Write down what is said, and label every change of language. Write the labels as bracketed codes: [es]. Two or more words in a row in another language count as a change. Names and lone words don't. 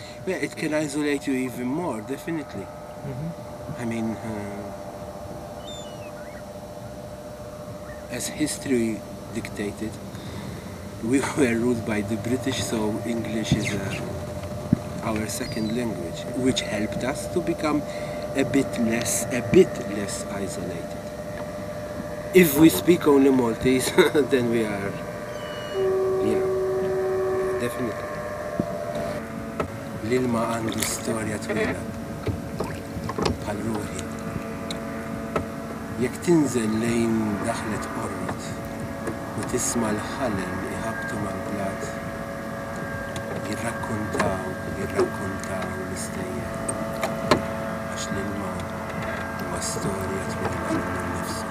[en] Yeah, it can isolate you even more, definitely. I mean, as history dictated, we were ruled by the British, so English is our second language, which helped us to become a bit less isolated. If we speak only Maltese, then we are, you know, definitely. [mt] L-ilma għandu storja twila bħal ruħi. jekk tinżel lejn daħlet qorrot u tisma' l-ħalem iħabtu mal-blat jirrakkuntaw l-istejjer għax l-ilma huwa storja twila minnu nnifsu.